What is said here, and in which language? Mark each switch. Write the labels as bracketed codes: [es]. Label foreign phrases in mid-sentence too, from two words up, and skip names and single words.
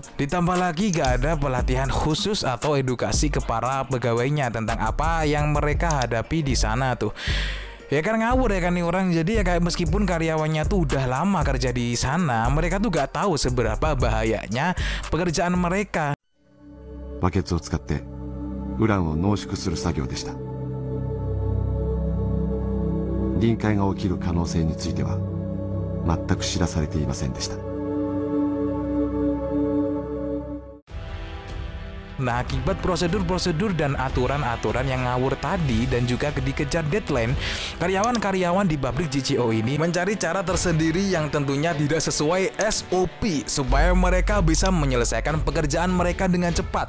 [id] Ditambah lagi gak ada pelatihan khusus atau edukasi ke para pegawainya tentang apa yang mereka hadapi di sana tuh. Ya kan ngawur ya kan nih orang. Jadi ya kayak meskipun karyawannya tuh udah lama kerja di sana, mereka tuh gak tahu seberapa bahayanya pekerjaan mereka. [ja] バケツを使ってウランを濃縮する作業でした。臨界が起きる可能性については全く知らされていませんでした。 [id] Nah, akibat prosedur-prosedur dan aturan-aturan yang ngawur tadi dan juga dikejar deadline, karyawan-karyawan di pabrik JCO ini mencari cara tersendiri yang tentunya tidak sesuai SOP supaya mereka bisa menyelesaikan pekerjaan mereka dengan cepat.